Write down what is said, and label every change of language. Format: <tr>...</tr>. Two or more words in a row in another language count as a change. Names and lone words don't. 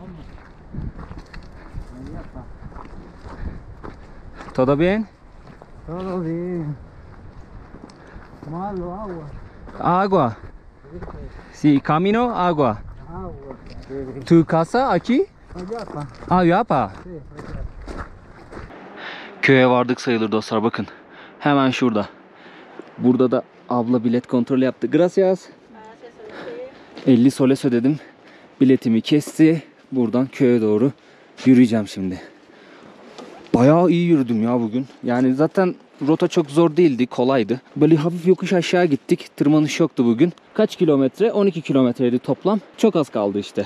<es>Guayapa. ¿Todo bien? Todo bien. Malo, agua. Agua. Sí, camino, agua. Agua. ¿Tu casa aquí? Guayapa. Guayapa. Sí, Guayapa.</es> <tr>Köye vardık sayılır dostlar, bakın. Hemen şurada. Burada da abla bilet kontrolü yaptı. Gracias. 50 soles ödedim. Biletimi kesti. Buradan köye doğru yürüyeceğim şimdi. Bayağı iyi yürüdüm ya bugün. Yani zaten rota çok zor değildi, kolaydı. Böyle hafif yokuş aşağı gittik. Tırmanış yoktu bugün. Kaç kilometre? 12 kilometreydi toplam. Çok az kaldı işte.</tr>